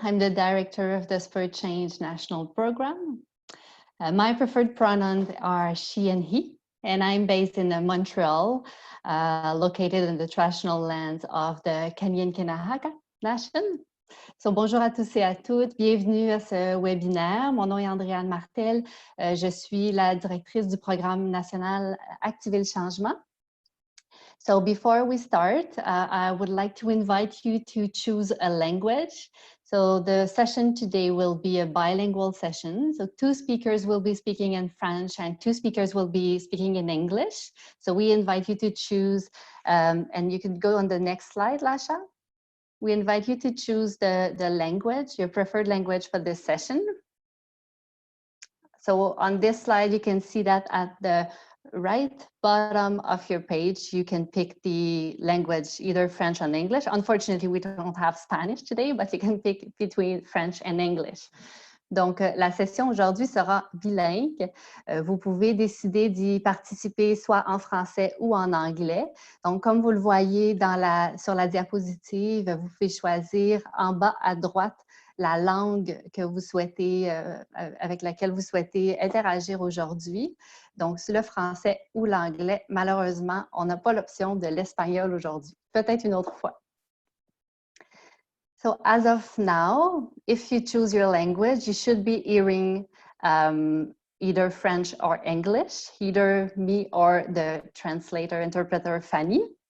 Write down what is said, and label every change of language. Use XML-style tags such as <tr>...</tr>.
<en>I'm the director of the Spur Change National Program. My preferred pronouns are she and he, and I'm based in Montreal, located in the traditional lands of the Kanien'kehá:ka Nation.</en> <fr>So, bonjour à tous et à toutes. Bienvenue à ce webinaire. Mon nom est Andréane Martel. Je suis la directrice du programme national Activer le changement.</fr> <en>So before we start, I would like to invite you to choose a language. So the session today will be a bilingual session. So 2 speakers will be speaking in French and 2 speakers will be speaking in English. So we invite you to choose, and you can go on the next slide, Lasha. We invite you to choose the language, your preferred language for this session. So on this slide, you can see that at the right bottom of your page, you can pick the language, either French or English. Unfortunately, we don't have Spanish today, but you can pick between French and English.</en> <fr>Donc, la session aujourd'hui sera bilingue. Vous pouvez décider d'y participer soit en français ou en anglais. Donc, comme vous le voyez sur la diapositive, vous pouvez choisir en bas à droite la langue que vous souhaitez, avec laquelle vous souhaitez interagir aujourd'hui. Donc, c'est le français ou l'anglais. Malheureusement, on n'a pas l'option de l'espagnol aujourd'hui. Peut-être une autre fois.</fr> <en>So as of now, if you choose your language, you should be hearing either French or English, either me or the translator, interpreter, Fanny.</en>